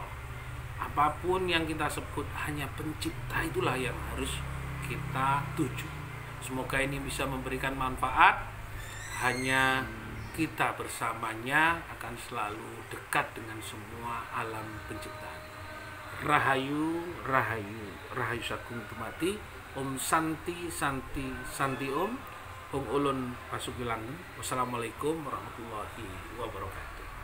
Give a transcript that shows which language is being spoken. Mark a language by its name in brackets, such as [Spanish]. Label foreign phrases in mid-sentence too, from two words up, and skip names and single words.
[Indonesian] Apapun yang kita sebut, hanya pencipta itulah yang harus kita tuju. Semoga ini bisa memberikan manfaat. Hanya kita bersamanya akan selalu dekat dengan semua alam penciptaan. [Javanese] Rahayu, rahayu, rahayu sagung dumati. [Sanskrit] Om Santi, Santi, Santi Om. Om Ulun pasuki langen. [Arabic] والسلام عليكم ورحمة الله وبركاته.